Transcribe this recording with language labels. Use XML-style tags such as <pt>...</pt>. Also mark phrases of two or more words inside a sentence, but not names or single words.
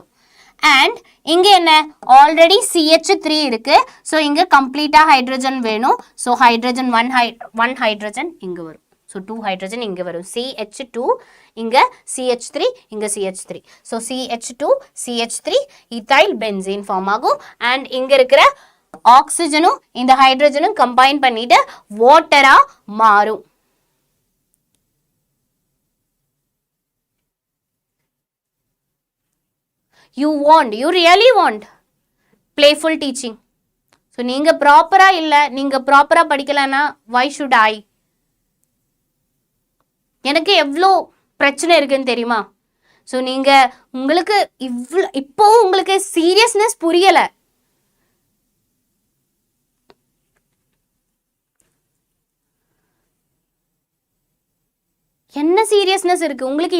<ta>அண்ட் இங்கே என்ன? ஆல்ரெடி CH3 இருக்கு. ஸோ இங்கே கம்ப்ளீட்டாக ஹைட்ரஜன் வேணும். ஸோ ஹைட்ரஜன் ஒன் ஹைட்ரஜன் இங்கே வரும். ஸோ 2 ஹைட்ரஜன் இங்கே வரும். CH2 இங்கே CH3 இங்கே CH3. ஸோ CH2 CH3</ta> <en>ethyl benzene</en> <ta>ஃபார்ம் ஆகும். அண்ட் இங்கே இருக்கிற ஆக்சிஜனும் இந்த ஹைட்ரஜனும் கம்பைன் பண்ணிட்டு வாட்டராக மாறும்.</ta> <en>You really want playful teaching.</en> <ta>ஸோ நீங்கள் ப்ராப்பராக இல்லை, நீங்கள் ப்ராப்பராக படிக்கலைன்னா</ta> <en>why should I?</en> <ta>எனக்கு எவ்வளோ பிரச்சனை இருக்குன்னு தெரியுமா? ஸோ நீங்கள் உங்களுக்கு இப்போவும் உங்களுக்கு சீரியஸ்னஸ் புரியலை. என்ன சீரியஸ்னஸ் இருக்குது உங்களுக்கு?</ta>